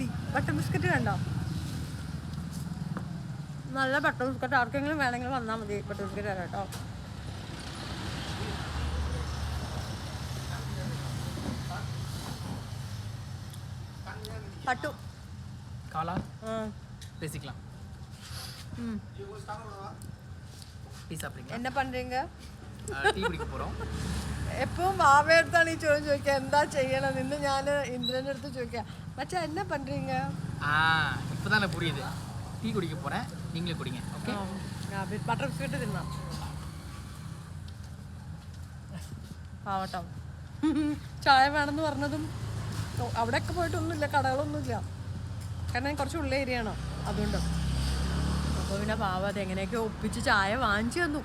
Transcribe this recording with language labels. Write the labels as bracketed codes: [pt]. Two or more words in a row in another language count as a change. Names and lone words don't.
[en] butter biscuit [ml] വേണ്ടോ? നല്ല [en] butter biscuit [ml] ആർക്കെങ്കിലും വേണമെങ്കിൽ വന്നാൽ മതി. [en] butter biscuit [ml] തരാം കേട്ടോ. പട്ടു [ta] என்ன பண்றீங்க? டீ குடிக்க போறோம். எப்பவும் வாவே எடுத்தாலும் நீ [ml] ചോദിക്കുക എന്താ ചെയ്യണം എന്ന്. ഞാൻ ഇന്ദ്രൻ്റെ അടുത്ത് ചോദിക്കാം, മച്ചാ [ta] என்ன பண்றீங்க? இப்போதான் புரியுது. டீ குடிக்க போறேன், நீங்களே குடிங்க. ஓகே. [en] butter biscuit [ml] തിന്നാം. ആവട്ടോ. ചായ വേണമെന്ന് പറഞ്ഞതും അവിടെയൊക്കെ പോയിട്ടൊന്നുമില്ല, കടകളൊന്നുമില്ല. കാരണം കുറച്ച് ഉള്ള ഏരിയയാണോ, അതുകൊണ്ട്. അപ്പോൾ പിന്നെ പാവം അത് എങ്ങനെയൊക്കെ ഒപ്പിച്ച് ചായ വാങ്ങിച്ചു തന്നു.